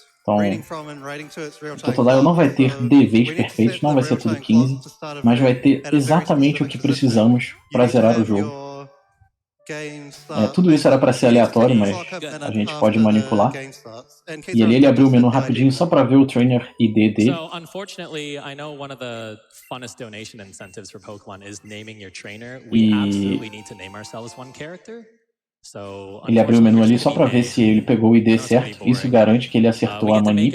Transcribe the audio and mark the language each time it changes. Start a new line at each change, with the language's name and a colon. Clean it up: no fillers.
Portuguese: Então, o Totodile não vai ter DVs perfeitos, não vai ser tudo 15, mas vai ter exatamente o que precisamos para zerar o jogo. Tudo isso era para ser aleatório, mas a gente pode manipular. E ali ele abriu o menu rapidinho só para ver o trainer ID dele.
English: So, unfortunately, I know one of the funnest donation incentives for Pokémon is naming your trainer. We absolutely need to name ourselves one character.
Portuguese: Ele abriu o menu ali só para ver se ele pegou o ID certo. Isso garante que ele acertou a manip.